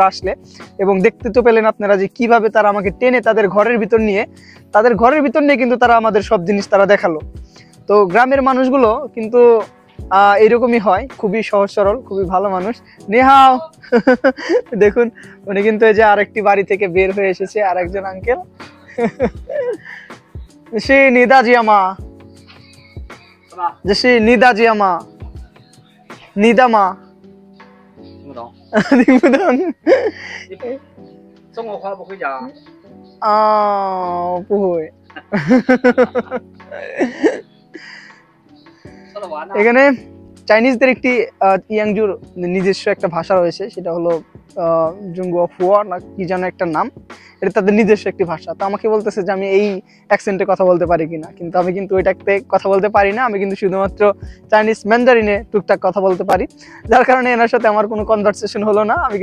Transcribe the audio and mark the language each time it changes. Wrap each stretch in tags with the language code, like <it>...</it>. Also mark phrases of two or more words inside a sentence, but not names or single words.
<bn>আসলে এবং দেখতে তো পেলেন আপনারা যে কিভাবে তারা আমাকে টেনে তাদের ঘরের ভিতর নিয়ে কিন্তু তারা আমাদের সব জিনিস তারা দেখালো তো গ্রামের মানুষগুলো কিন্তু এরকমই হয় খুবই সহজ সরল খুবই ভালো মানুষ নেহাও দেখুন উনি কিন্তু এই যে আরেকটি বাড়ি থেকে বের হয়ে এসেছে আরেকজন আঙ্কেল সে নিদাজিয়ামা যে সে নিদাজিয়ামা নিদামা</bn> <zh>听不懂，听不懂中国话不会讲。啊不会说得完了。</zh> <bn>এখানে চাইনিজদের একটি ইয়াংজুর নিজস্ব একটা ভাষা রয়েছে সেটা হলো জুঙ্গুয়া ফুয়া না কি যেন একটা নাম এটা তাদের নিজস্ব একটি ভাষা তো আমাকে বলতেছে যে আমি এই অ্যাকসেন্টে কথা বলতে পারি কিনা কিন্তু আমি কিন্তু ওইটাতে কথা বলতে পারি না আমি কিন্তু শুধুমাত্র চাইনিজ ম্যান্ডারিনে টুকটাক কথা বলতে পারি যার কারণে এনার সাথে আমার কোনো কনভারসেশন হলো না আমি</bn>